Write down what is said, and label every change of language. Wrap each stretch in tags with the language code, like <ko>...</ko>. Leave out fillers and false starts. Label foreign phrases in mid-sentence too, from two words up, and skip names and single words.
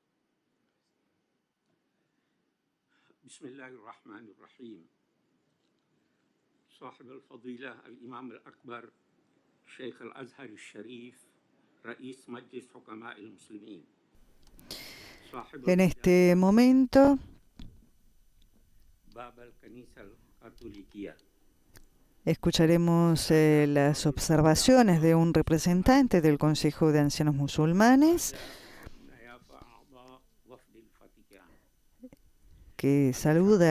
<ar>بسم الله الرحمن الرحيم. صاحب الفضيلة الإمام الأكبر شيخ الأزهر الشريف رئيس مجلس حكماء المسلمين.</ar> <es>En este momento escucharemos las observaciones de un representante del Consejo de Ancianos Musulmanes que saluda</es>